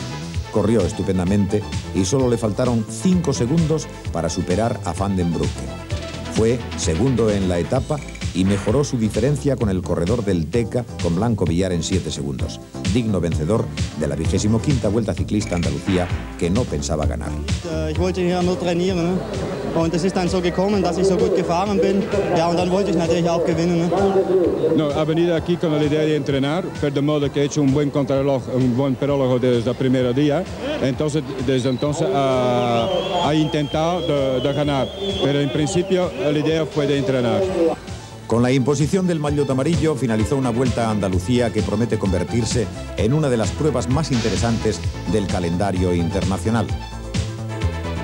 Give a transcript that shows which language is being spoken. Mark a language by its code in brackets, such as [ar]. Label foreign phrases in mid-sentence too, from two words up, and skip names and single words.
[de] Corrió estupendamente y solo le faltaron 5 segundos para superar a van den Broeke. Fue segundo en la etapa y mejoró su diferencia con el corredor del Teca, con Blanco Villar en 7 segundos. Digno vencedor de la 25ª Vuelta Ciclista Andalucía, que no pensaba ganar. [es] Ich wollte hier nur trainieren, ne? Und es ist dann so gekommen, dass ich so gut gefahren bin. Ja, und dann wollte ich natürlich auch gewinnen, ne? No, ha venido aquí con la idea de entrenar, pero de modo que ha hecho un buen contrarreloj, un buen prólogo desde el primer día. Entonces, desde entonces ha intentado de ganar, pero en principio la idea fue de entrenar. Con la imposición del maillot amarillo finalizó una Vuelta a Andalucía que promete convertirse en una de las pruebas más interesantes del calendario internacional.